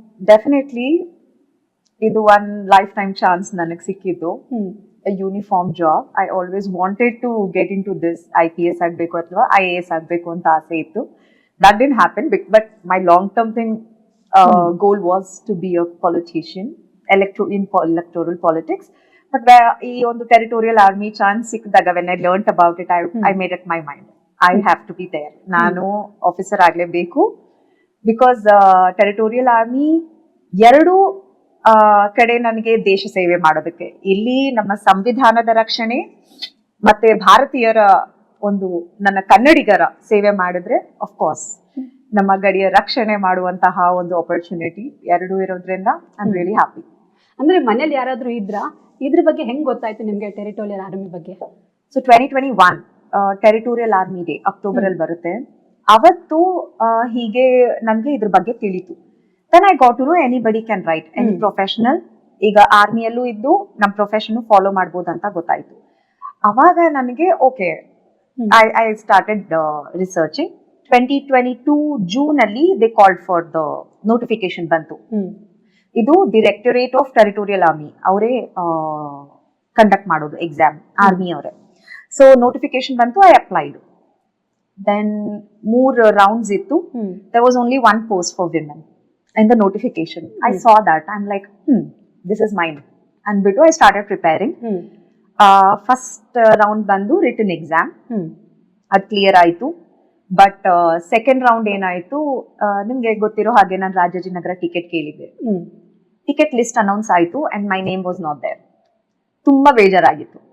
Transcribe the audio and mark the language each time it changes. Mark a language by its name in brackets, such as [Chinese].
[Kannada] Definitely ಇದು [English] one life time chance [Kannada] ನನಗೆ ಸಿಕ್ಕಿದ್ದು. [English] a uniform job. I always wanted to get into this. [Kannada] IPS ಆಗಬೇಕು ಅಥವಾ IAS ಆಗಬೇಕು ಅಂತ ಆಸೆ ಇತ್ತು. [English] That didn't happen, but my long term thing goal was to be a politician, electoral politics. But [Kannada] ಈ ಒಂದು ಟೆರಿಟೋರಿಯಲ್ ಆರ್ಮಿ ಚಾನ್ಸ್ ಸಿಕ್ಕಿದಾಗ, [English] when I learnt about it, I made up my mind. I have to be there. [Kannada] ನಾನು officer ಆಗಲೇಬೇಕು. Because territorial army ಎರಡು ಕಡೆ ನನಗೆ ದೇಶ ಸೇವೆ ಮಾಡೋದಕ್ಕೆ, ಇಲ್ಲಿ ನಮ್ಮ ಸಂವಿಧಾನದ ರಕ್ಷಣೆ ಮತ್ತೆ ಭಾರತೀಯರ ಒಂದು ನನ್ನ ಕನ್ನಡಿಗರ ಸೇವೆ ಮಾಡಿದ್ರೆ ಅಫ್ಕೋರ್ಸ್ ನಮ್ಮ ಗಡಿಯ ರಕ್ಷಣೆ ಮಾಡುವಂತಹ ಒಂದು ಆಪರ್ಚುನಿಟಿ ಎರಡೂ ಇರೋದ್ರಿಂದ [English] I am really happy. [Kannada] ಅಂದ್ರೆ ಮನೇಲಿ ಯಾರಾದ್ರೂ ಇದ್ರ ಬಗ್ಗೆ ಹೆಂಗ್ ಗೊತ್ತಾಯ್ತು ನಿಮ್ಗೆ ಟೆರಿಟೋರಿಯಲ್ ಆರ್ಮಿ ಬಗ್ಗೆ? So 2021 territorial army day October ಅಲ್ಲಿ ಬರುತ್ತೆ. ಅವತ್ತು ಹೀಗೆ ನನ್ಗೆ ಇದ್ರ ಬಗ್ಗೆ ತಿಳಿತು. [English] Then I got to know anybody can write, any professional. [Kannada] ಈಗ ಆರ್ಮಿಯಲ್ಲೂ ಇದ್ದು ನಮ್ಮ ಪ್ರೊಫೆಷನ್ ಫಾಲೋ ಮಾಡ್ಬೋದು ಅಂತ ಗೊತ್ತಾಯ್ತು. ಅವಾಗ ನನಗೆ [English] Okay, I started researching. 2022 June ಅಲ್ಲಿ they called for the notification ಬಂತು. [Kannada] ಇದು ಡೈರೆಕ್ಟರೇಟ್ ಆಫ್ ಟೆರಿಟೋರಿಯಲ್ ಆರ್ಮಿ ಅವರೇ ಕಂಡಕ್ಟ್ ಮಾಡೋದು ಎಕ್ಸಾಮ್, ಆರ್ಮಿ ಅವರೇ. [English] So notification ಬಂತು, I applied. Then 3 rounds ಇತ್ತು. There was only one post for women in the notification. I saw that. I'm like, this is mine ಅಂದ್ಬಿಟ್ಟು I started preparing. First round ಬಂದು written exam, [Kannada] ಅದು clear ಆಯ್ತು. But second round ಏನಾಯ್ತು, ನಿಮ್ಗೆ ಗೊತ್ತಿರೋ ಹಾಗೆ ನಾನು ರಾಜಾಜಿನಗರ ಟಿಕೆಟ್ ಕೇಳಿದ್ದೆ. [English] Ticket list announce ಆಯ್ತು and my name was not there. [Kannada] ತುಂಬಾ ಬೇಜಾರಾಗಿತ್ತು.